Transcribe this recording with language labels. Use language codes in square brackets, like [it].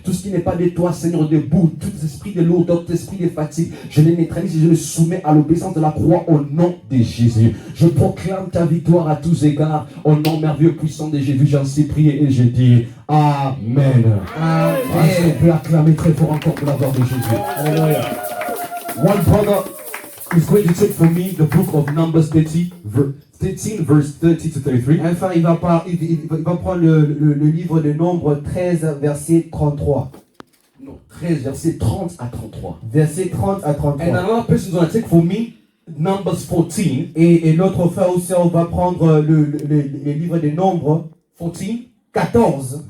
[fr] Tout ce qui n'est pas de toi, Seigneur, debout, tout esprit de lourdeur, tout esprit de fatigue, je les neutralise et je les soumets à l'obéissance de la croix au nom de Jésus. Je proclame ta victoire à tous égards au nom merveilleux puissant de Jésus. J'en suis prié et je dis Amen. Amen. On peut acclamer très fort encore pour la gloire de Jésus. Alléluia. [en] One brother is going to take for me the book of Numbers 13 verse 30 to 33. [fr] Enfin, il va prendre le livre de Nombre 13, verset 33. Non, 13, verset 30 à 33. Verset 30 à 33. [en] And another person is going to take for me Numbers 14. [fr] Et l'autre frère ou sœur va prendre le livre de Nombres 14.